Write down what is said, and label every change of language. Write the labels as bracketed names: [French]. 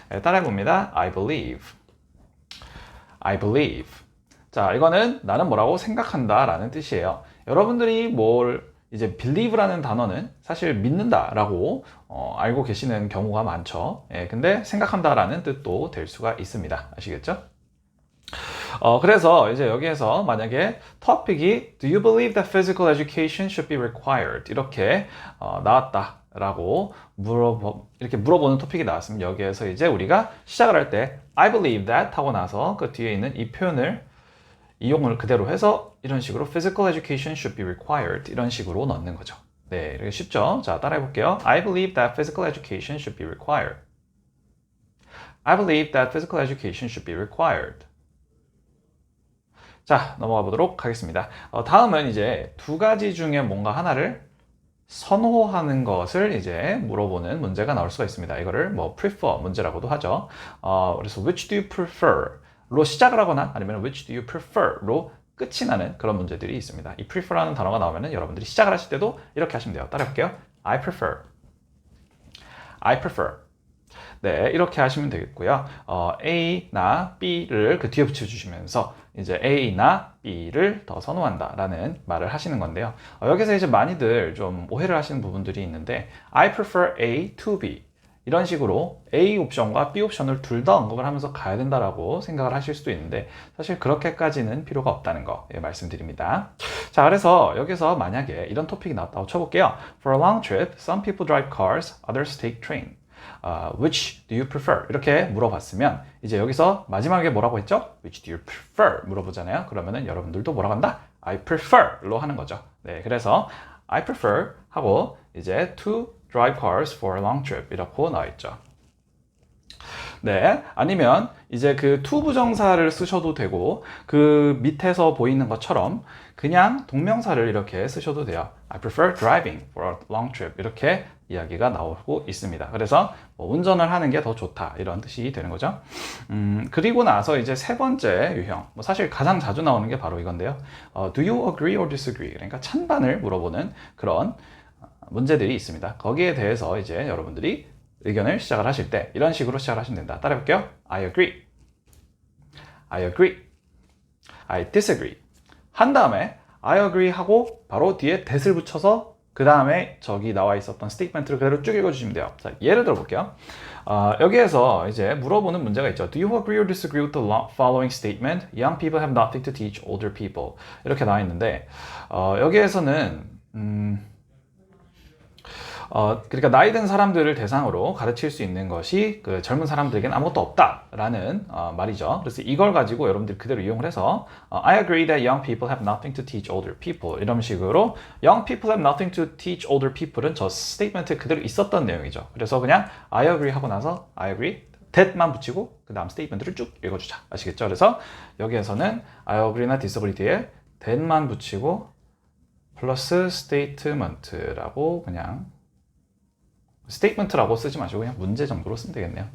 [Korean] 따라 해봅니다. [English] I believe. I believe. [Korean] 자, 이거는 나는 뭐라고 생각한다 라는 뜻이에요. 여러분들이 이제 believe라는 단어는 사실 믿는다라고 알고 계시는 경우가 많죠. 근데 생각한다라는 뜻도 될 수가 있습니다. 아시겠죠? 그래서 이제 여기에서 만약에 토픽이 [English] Do you believe that physical education should be required? [Korean] 이렇게 나왔다라고 이렇게 물어보는 토픽이 나왔으면 여기에서 이제 우리가 시작을 할 때 [English] I believe that [Korean] 하고 나서 그 뒤에 있는 이 표현을 이용을 그대로 해서 이런 식으로 [English] physical education should be required [Korean] 이런 식으로 넣는 거죠. 네, 이렇게 쉽죠? 자, 따라해 볼게요. [English] I believe that physical education should be required. I believe that physical education should be required. [Korean] 자, 넘어가 보도록 하겠습니다. 다음은 이제 두 가지 중에 뭔가 하나를 선호하는 것을 이제 물어보는 문제가 나올 수가 있습니다. 이거를 뭐 prefer 문제라고도 하죠. 그래서 [English] which do you prefer? [Korean] 로 시작을 하거나 아니면 [English] which do you prefer? [Korean] 로 끝이 나는 그런 문제들이 있습니다. 이 prefer라는 단어가 나오면 여러분들이 시작을 하실 때도 이렇게 하시면 돼요. 따라해볼게요. [English] I prefer. I prefer. [Korean] 네, 이렇게 하시면 되겠고요. A나 B를 그 뒤에 붙여주시면서 이제 A나 B를 더 선호한다 라는 말을 하시는 건데요. 여기서 이제 많이들 좀 오해를 하시는 부분들이 있는데 [English] I prefer A to B [Korean] 이런 식으로 A 옵션과 B 옵션을 둘 다 언급을 하면서 가야 된다라고 생각을 하실 수도 있는데 사실 그렇게까지는 필요가 없다는 거 말씀드립니다. 자, 그래서 여기서 만약에 이런 토픽이 나왔다고 쳐볼게요. [English] For a long trip, some people drive cars, others take train. Which do you prefer? [Korean] 이렇게 물어봤으면 이제 여기서 마지막에 뭐라고 했죠? [English] Which do you prefer? [Korean] 물어보잖아요. 그러면은 여러분들도 뭐라고 한다? [English] I prefer [Korean] 로 하는 거죠. 네, 그래서 [English] I prefer [Korean] 하고 이제 [English] to drive cars for a long trip [Korean] 이렇게 나와 있죠. 네, 아니면 이제 그 to 부정사를 쓰셔도 되고 그 밑에서 보이는 것처럼 그냥 동명사를 이렇게 쓰셔도 돼요. [English] I prefer driving for a long trip [Korean] 이렇게 이야기가 나오고 있습니다. 그래서 뭐 운전을 하는 게 더 좋다 이런 뜻이 되는 거죠. 그리고 나서 이제 세 번째 유형, 뭐 사실 가장 자주 나오는 게 바로 이건데요. [English] Do you agree or disagree? [Korean] 그러니까 찬반을 물어보는 그런 문제들이 있습니다. 거기에 대해서 이제 여러분들이 의견을 시작을 하실 때 이런 식으로 시작을 하시면 된다. 따라해 볼게요. [English] I agree. I agree. I disagree. [Korean] 한 다음에 [English] I agree [Korean] 하고 바로 뒤에 that을 붙여서 그 다음에 저기 나와 있었던 스테이트먼트를 그대로 쭉 읽어주시면 돼요. 자, 예를 들어 볼게요. 여기에서 이제 물어보는 문제가 있죠. [English] Do you agree or disagree with the following statement? Young people have nothing to teach older people. [Korean] 이렇게 나와 있는데 여기에서는 그러니까 나이 든 사람들을 대상으로 가르칠 수 있는 것이 그 젊은 사람들에게는 아무것도 없다라는 말이죠. 그래서 이걸 가지고 여러분들이 그대로 이용을 해서 [English] I agree that young people have nothing to teach older people [Korean] 이런 식으로 [English] young people have nothing to teach older people [Korean] 은 저 스테이트먼트에 그대로 있었던 내용이죠. 그래서 그냥 I agree 하고 나서 [English] I agree that [Korean] 만 붙이고 그 다음 스테이트먼트를 쭉 읽어주자. 아시겠죠? 그래서 여기에서는 I agree나 disagree 뒤에 that만 붙이고 플러스 statement라고 그냥 스테이트먼트라고 쓰지 마시고 그냥 문제 정도로 쓰면 되겠네요.